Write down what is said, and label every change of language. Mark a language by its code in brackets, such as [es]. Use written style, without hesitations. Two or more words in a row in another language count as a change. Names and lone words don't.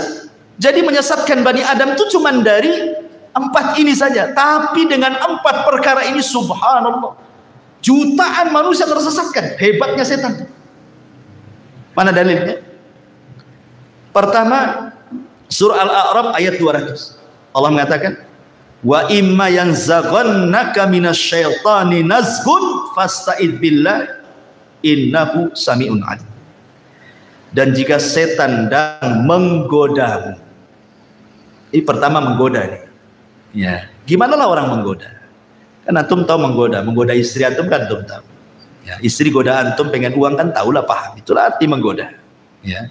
[id] Jadi menyesatkan Bani Adam itu cuma dari 4 ini saja. Tapi dengan 4 perkara ini, subhanallah, jutaan manusia tersesatkan. Hebatnya setan. Mana dalilnya? Pertama, surah Al-A'raf ayat 200. Allah mengatakan, [ar] وإما ينزغنك من الشيطان نزغ فاستعذ بالله إنه سميع عليم. [id] Dan jika setan dan menggodamu, ini pertama menggoda nih. Ya, gimana lah orang menggoda? Kan antum tahu menggoda istri antum kan antum tahu. Ya, istri goda antum pengen uang kan tahulah, paham. Itulah arti menggoda. Ya.